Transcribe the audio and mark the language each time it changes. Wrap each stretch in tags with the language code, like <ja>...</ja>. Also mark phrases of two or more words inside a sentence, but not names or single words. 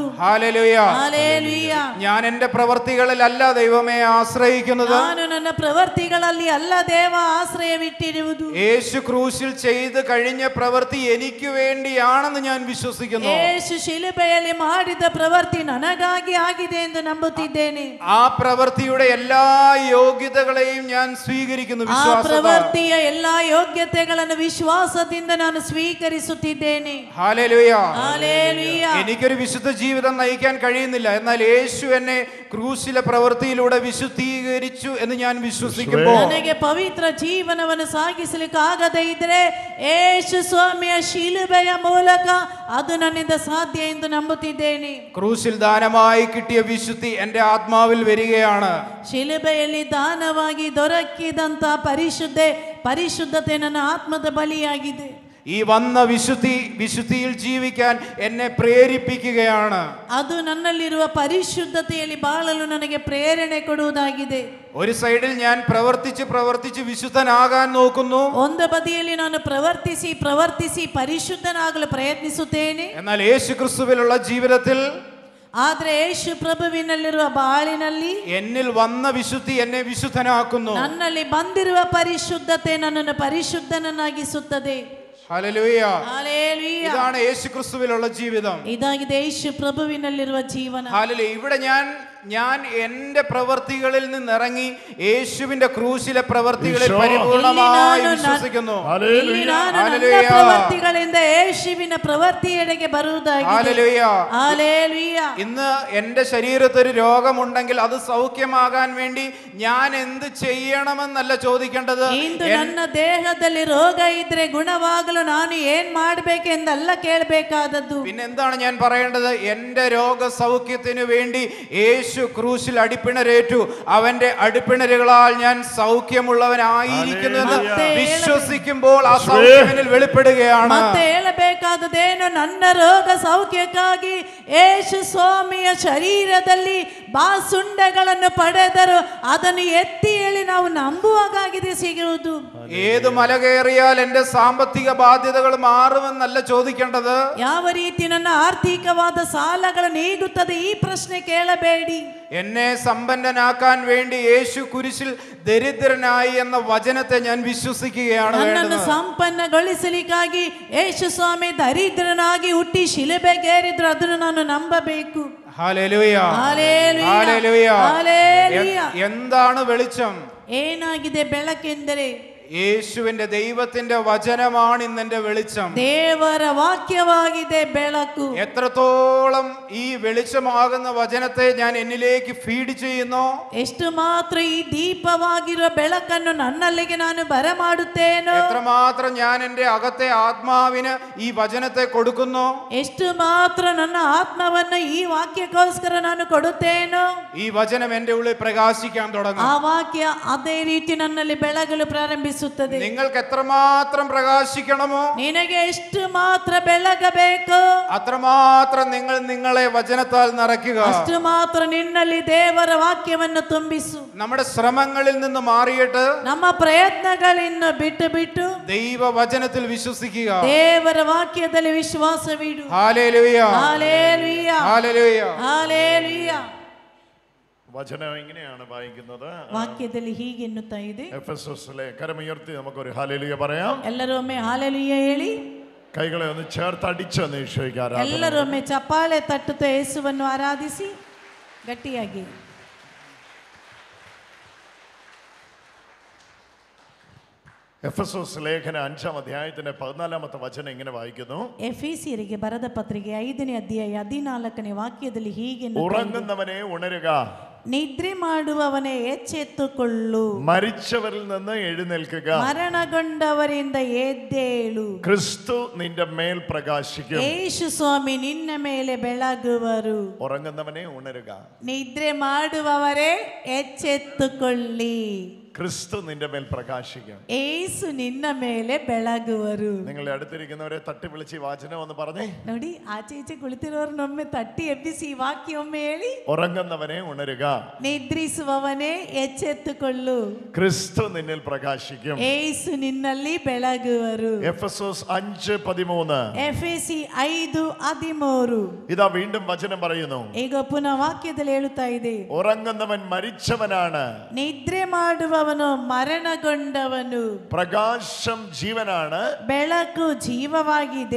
<ml>ഹല്ലേലൂയ.</ml> <kn>ಹಲ್ಲೆಲೂಯಾ.</kn> <ml>ഞാൻ എന്റെ പ്രവർത്തികളിലല്ല ദൈവമേ ആശ്രയിക്കുന്നത്.</ml> <kn>ನಾನು ನನ್ನ ಪ್ರವೃತ್ತಿಗಳಲ್ಲಿ ಅಲ್ಲ ದೇವ ಆಶ್ರಯವಿಟ್ಟಿರುವುದು.</kn> <ml>യേശു ക്രൂശിൽ ചെയ്ത് കഴിഞ്ഞ പ്രവൃത്തി എനിക്ക് വേണ്ടിയാണെന്ന് ഞാൻ വിശ്വസിക്കുന്നു.</ml> <kn>ಯೇಸು ಶಿಲುಬೆಯಲ್ಲಿ ಮಾಡಿದ ಪ್ರವೃತ್ತಿ ನನಗಾಗಿ ಆಗಿದೆ ಎಂದು ನಂಬುತ್ತಿದ್ದೇನೆ.</kn> <ml>ആ പ്രവൃത്തിയുടെ എല്ലാ യോഗ്യതകളെയും ഞാൻ സ്വീകരിക്കുന്നു</ml> <kn>ಆ</kn> <ml>വിശ്വാസത്താൽ.</ml> <kn>ಪ್ರವೃತ್ತಿಯ ಎಲ್ಲಾ ಯೋಗ್ಯತೆಗಳನ್ನು ವಿಶ್ವಾಸದಿಂದ ನಾನು ಸ್ವೀಕರಿಸುತ್ತಿದ್ದೇನೆ.</kn> <ml>ഹല്ലേലൂയ. ഹല്ലേലൂയ. എനിക്കൊരു വിശുദ്ധ ജീവിതം നയിക്കാൻ കഴിയുന്നില്ല, എന്നാൽ യേശു എന്നെ ക്രൂശിലെ പ്രവൃത്തിയിലൂടെ വിശുദ്ധീകരിച്ചു എന്ന് ഞാൻ വിശ്വസിക്കുമ്പോൾ,</ml> <kn>ನನಗೆ ಪವಿತ್ರ ಜೀವನವನ್ನು ಸಾಗಿಸಲಿಕ್ಕೆ ಆಗದೇ ಇದ್ರೆ ಯೇಸು ಸ್ವಾಮಿಯ ಶಿಲುಬೆಯ ಮೂಲಕ ಅದು ನನ್ನಿಂದ ಸಾಧ್ಯ ಎಂದು ನಂಬುತ್ತಿದ್ದೇನೆ.</kn> <ml>ക്രൂശിൽ ദാനമായി കിട്ടിയ വിശുദ്ധി എൻ്റെ ആത്മാവിൽ വരികയാണ്.</ml> <kn>ಶಿಲುಬೆಯಲ್ಲಿ ದಾನವಾಗಿ ದೊರಕಿದಂತ ಪರಿಶುದ್ಧತೆ ನನ್ನ ಆತ್ಮದ ಬಲಿಯಾಗಿದೆ.</kn> <ml>ഈ വന്ന വിശുദ്ധിയിൽ ജീവിക്കാൻ എന്നെ പ്രേരിപ്പിക്കുകയാണ്.</ml> <kn>ಅದು ನನ್ನಲ್ಲಿರುವ ಪರಿಶುದ್ಧತೆಯಲ್ಲಿ ಬಾಳಲು ನನಗೆ ಪ್ರೇರಣೆ ಕೊಡುವುದಾಗಿದೆ.</kn> <ml>ഒരു സൈഡിൽ ഞാൻ പ്രവർത്തിച്ച് വിശുദ്ധനാകാൻ നോക്കുന്നു,</ml> <kn>ಒಂದು ಬದಿಯಲ್ಲಿ ನಾನು ಪ್ರವರ್ತಿಸಿ ಪರಿಶುದ್ಧನಾಗಲು ಪ್ರಯತ್ನಿಸುತ್ತೇನೆ.</kn> <ml>എന്നാൽ യേശു ക്രിസ്തുവിലുള്ള ജീവിതത്തിൽ,</ml> <kn>ಆದ್ರೆ ಯೇಸು ಪ್ರಭುವಿನಲ್ಲಿರುವ ಬಾಳಿನಲ್ಲಿ</kn> <ml>എന്നിൽ വന്ന വിശുദ്ധി എന്നെ വിശുദ്ധനാക്കുന്നു.</ml> <kn>ನನ್ನಲ್ಲಿ ಬಂದಿರುವ ಪರಿಶುದ್ಧತೆ ನನ್ನನ್ನು ಪರಿಶುದ್ಧನನ್ನಾಗಿಸುತ್ತದೆ.</kn> <ml>ഹല്ലേലൂയ. ഹല്ലേലൂയ. ഇതാണ് യേശു ക്രിസ്തുവിലുള്ള ജീവിതം.</ml> <kn>ಇದಾಗಿದೆ ಯೇಸು ಪ್ರಭುವಿನಲ್ಲಿರುವ ಜೀವನ.</kn> <ml>ഹല്ലേലൂയ. ഇവിടെ ഞാൻ എൻ്റെ പ്രവൃത്തികളിൽ നിന്നിറങ്ങി യേശുവിന്റെ ക്രൂശിലെ പ്രവൃത്തികളിൽ പരിപൂർണമായി വിശ്വസിക്കുന്നു.</ml> <kn>ಇಲ್ಲಿ ನಾನು ನನ್ನ ಪ್ರವೃತ್ತಿಗಳಿಂದ ಯೇಸುವಿನ ಪ್ರವೃತ್ತಿಯೆಡೆಗೆ ಬರುವುದಾಗಿದೆ.</kn> <ml>ഹല്ലേലൂയ. ഹല്ലേലൂയ. ഇന്ന് എൻ്റെ ശരീരത്തിൽ ഒരു രോഗമുണ്ടെങ്കിൽ അത് സൗഖ്യമാകാൻ വേണ്ടി ഞാൻ എന്ത് ചെയ്യണമെന്നല്ല ചോദിക്കേണ്ടത്.</ml> <kn>ಇಂದು ನನ್ನ ದೇಹದಲ್ಲಿ ರೋಗ ಇದ್ರೆ ಗುಣವಾಗಲು ನಾನು ಏನ್ ಮಾಡಬೇಕೆಂದಲ್ಲ ಕೇಳಬೇಕಾದದ್ದು.</kn> <ml>പിന്നെ എന്താണ് ഞാൻ പറയേണ്ടത്? എൻ്റെ രോഗസൗഖ്യത്തിനു വേണ്ടി യേശു ക്രൂശിൽ അടിപ്പിണരേറ്റു, അവന്റെ അടിപ്പിണരുകളാൽ ഞാൻ സൗഖ്യമുള്ളവനായിരിക്കുന്നു എന്ന് വിശ്വസിക്കുമ്പോൾ ആ സൗഖ്യത്തിൽ വെളിപ്പെടുകയാണ്.</ml> <kn>ಮತ್ತೆ ಹೇಳಬೇಕಾದದೇನು? ನನ್ನ ರೋಗ ಸೌಖ್ಯಕ್ಕಾಗಿ ಯೇಸು ಸ್ವಾಮಿಯ ಶರೀರದಲ್ಲಿ ಬಾಸುಂಡೆಗಳನ್ನು ಪಡೆದರು, ಅದನ್ನು ಎತ್ತಿ ಹೇಳಿ ನಾವು ನಂಬುವಾಗಿದೆ ಸಿಗುವುದು.</kn> <ml>ഏത് മല കയറിയാൽ എന്റെ സാമ്പത്തിക ബാധ്യതകൾ മാറുമെന്നല്ല ചോദിക്കേണ്ടത്.</ml> <kn>ಯಾವ ರೀತಿ ನನ್ನ ಆರ್ಥಿಕವಾದ ಸಾಲಗಳು ನೀಗುತ್ತದೆ ಈ ಪ್ರಶ್ನೆ ಕೇಳಬೇಡಿ.</kn> <ml>എന്നെ സമ്പന്നനാക്കാൻ വേണ്ടി യേശു കുരിശിൽ ദരിദ്രനായി എന്ന വചനത്തെ ഞാൻ വിശ്വസിക്കുകയാണ്.</ml> <kn>ನನ್ನನ್ನು ಸಂಪನ್ನಗೊಳಿಸಲಿಕ್ಕಾಗಿ ಯೇಸು ಸ್ವಾಮಿ ದರಿದ್ರನಾಗಿ ಹುಟ್ಟಿ ಶಿಲುಬೆಗೇರಿದ್ರು, ಅದನ್ನು ನಾನು ನಂಬಬೇಕು.</kn> <ml>ഹല്ലേലൂയ. ഹല്ലേലൂയ. ഹല്ലേലൂയ. ഹല്ലേലൂയ. എന്താണ് വെളിച്ചം?</ml> <kn>ಏನಾಗಿದೆ ಬೆಳಕೆಂದರೆ?</kn> <ml>യേശുവിന്റെ ദൈവത്തിന്റെ വചനമാണ് ഇന്നെന്റെ വെളിച്ചം.</ml> <kn>ದೇವರ ವಾಕ್ಯವಾಗಿದೆ ಬೆಳಕು.</kn> <ml>എത്രത്തോളം ഈ വെളിച്ചമാകുന്ന വചനത്തെ ഞാൻ എന്നിലേക്ക് ഫീഡ് ചെയ്യുന്നു,</ml> <kn>ಎಷ್ಟು ಮಾತ್ರ ಈ ದೀಪವಾಗಿರುವ ಬೆಳಕನ್ನು ನನ್ನಲ್ಲಿಗೆ ನಾನು ಬರಮಾಡುತ್ತೇನೋ,</kn> <ml>എത്രമാത്രം ഞാൻ എൻ്റെ അകത്തെ ആത്മാവിന് ഈ വചനത്തെ കൊടുക്കുന്നു,</ml> <kn>ಎಷ್ಟು ಮಾತ್ರ ನನ್ನ ಆತ್ಮವನ್ನು ಈ ವಾಕ್ಯಕ್ಕೋಸ್ಕರ ನಾನು ಕೊಡುತ್ತೇನೋ,</kn> <ml>ഈ വചനം എൻ്റെ ഉള്ളിൽ പ്രകാശിക്കാൻ തുടങ്ങും.</ml> <kn>ಆ ವಾಕ್ಯ ಅದೇ ರೀತಿ ನನ್ನಲ್ಲಿ ಬೆಳಗಲು ಪ್ರಾರಂಭಿಸುತ್ತದೆ.</kn> <ml>നിങ്ങൾക്ക് എത്രമാത്രം പ്രകാശിക്കണമോ,</ml> <kn>ನಿನಗೆ ಎಷ್ಟು ಮಾತ್ರ ಬೆಳಗಬೇಕು,</kn> <ml>അത്രമാത്രം നിങ്ങൾ നിങ്ങളെ വചനത്താൽ നിറയ്ക്കുക.</ml> <kn>ಅಷ್ಟು ಮಾತ್ರ ನಿನ್ನಲ್ಲಿ ದೇವರ ವಾಕ್ಯವನ್ನು ತುಂಬಿಸು.</kn> <ml>നമ്മുടെ ശ്രമങ്ങളിൽ നിന്ന് മാറിയിട്ട്</ml> <kn>ನಮ್ಮ ಪ್ರಯತ್ನಗಳನ್ನು ಬಿಟ್ಟು</kn> <ml>ദൈവ വചനത്തിൽ വിശ്വസിക്കുക.</ml> <kn>ದೇವರ ವಾಕ್ಯದಲ್ಲಿ ವಿಶ್ವಾಸವಿಡು.</kn> <ml>ഹല്ലേലൂയ. ഹല്ലേലൂയ. ഹല്ലേലൂയ. ഹല്ലേലൂയ. വചനം ഇങ്ങനെയാണ് വായിക്കുന്നത്.</ml> <kn>ವಾಕ್ಯದಲ್ಲಿ ಹೀಗೆ ಎನ್ನುತ್ತಾ ಇದೆ.</kn> <ml>എഫെസോസിലെ കരമുയർത്തി നമുക്കൊരു ഹല്ലേലൂയ പറയാം.</ml> <kn>ಎಲ್ಲರೂ ಒಮ್ಮೆ ಹಾಲೆಲೂಯ ಹೇಳಿ.</kn> <ml>കൈകളെ ഒന്ന് ചേർത്തടിച്ചൊന്ന് ഈശോയ്ക്ക് ആരാധന.</ml> <kn>ಎಲ್ಲರೂ ಒಮ್ಮೆ ಚಪ್ಪಾಳೆ ತಟ್ಟುತ್ತಾ ಯೇಸುವನ್ನು ಆರಾಧಿಸಿ ಗಟ್ಟಿಯಾಗಿ.</kn> <ml>എഫെസോസ് ലേഖന 5-ാം അധ്യായത്തിന്റെ 14-ാമത്തെ വചനം ഇങ്ങനെ വായിക്കുന്നു.</ml> <kn>ಎಫೆಸಿಯರಿಗೆ ಬರೆದ ಪತ್ರಿಕೆ 5ನೇ ಅಧ್ಯಾಯ 14ನೇ ವಾಕ್ಯದಲ್ಲಿ ಹೀಗೆ</kn> <ml>ഉറങ്ങുന്നവനെ ഉണരുക,</ml> <kn>ನಿದ್ರೆ ಮಾಡುವವನೇ ಎಚ್ಚೆತ್ತುಕೊಳ್ಳು,</kn> <ml>മരിച്ചവരിൽ നിന്ന് എഴുന്നേൽക്കുക,</ml> <kn>ಮರಣಗೊಂಡವರಿಂದ ಎದ್ದೇಳು,</kn> <ml>ക്രിസ്തു നിന്റെ മേൽ പ്രകാശിക്കും.</ml> <kn>ಯೇಸು ಸ್ವಾಮಿ ನಿನ್ನ ಮೇಲೆ ಬೆಳಗುವರು.</kn> <ml>ഉറങ്ങുന്നവനെ ഉണരുക,</ml> <kn>ನಿದ್ರೆ ಮಾಡುವವರೇ ಎಚ್ಚೆತ್ತುಕೊಳ್ಳಿ,</kn> <ml>ക്രിസ്തു നിന്റെ മേൽ പ്രകാശിക്കും.</ml> <kn>ಯೇಸು ನಿನ್ನ ಮೇಲೆ ಬೆಳಗುವರು.</kn> <ml>നിങ്ങളെ അടുത്തിരിക്കുന്നവരെ തട്ടി വിളിച്ച് ഈ വാചനം ഒന്ന് പറഞ്ഞേ.</ml> <kn>ನೋಡಿ, ಆಚೆ ಈಚೆ ಕುಳಿತಿರೋರ್ನೊಮ್ಮೆ ತಟ್ಟಿ ಎಬ್ಬಿಸಿ ಈ ವಾಕ್ಯ ಒಮ್ಮೆ ಹೇಳಿ.</kn> <ml>ഉറങ്ങുന്നവനെ ഉണരുക,</ml> <kn>ನಿದ್ರಿಸುವವನೇ ಎಚ್ಚೆತ್ತುಕೊಳ್ಳು,</kn> <ml>ക്രിസ്തു നിന്നിൽ പ്രകാശിക്കും.</ml> <kn>ಯೇಸು ನಿನ್ನಲ್ಲಿ ಬೆಳಗುವರು.</kn> <ml>എഫെസോസ് 5:13.</ml> <kn>ಎಫೆಸಿ 5:13.</kn> <ml>ഇതാ വീണ്ടും വചനം പറയുന്നു.</ml> <kn>ಈಗ ಪುನಃ ವಾಕ್ಯದಲ್ಲಿ ಹೇಳುತ್ತಾ ಇದೆ,</kn> <ml>ഉറങ്ങുന്നവൻ മരിച്ചവനാണ്,</ml> <kn>ನಿದ್ರೆ ಮಾಡುವವನು ಮರಣಗೊಂಡವನು,</kn> <ml>പ്രകാശം ജീവനാണ്,</ml> <kn>ಬೆಳಕು ಜೀವವಾಗಿದೆ,</kn>